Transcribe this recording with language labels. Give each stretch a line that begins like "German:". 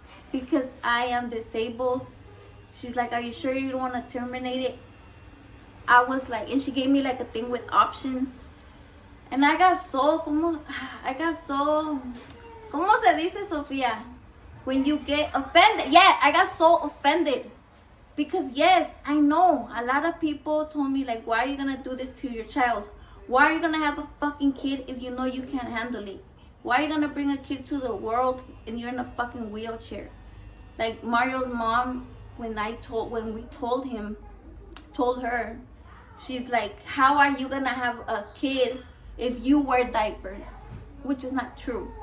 English: Because I am disabled. She's like, are you sure you don't want to terminate it? I was like, and she gave me like a thing with options. And I got so,
Spanish: ¿cómo se dice, Sofia?
English: When you get offended. Yeah, I got so offended. Because yes, I know a lot of people told me like, why are you going to do this to your child? Why are you going to have a fucking kid if you know you can't handle it? Why are you going to bring a kid to the world and you're in a fucking wheelchair? Like Mario's mom, when we told her, she's like, how are you going to have a kid if you wear diapers? Which is not true.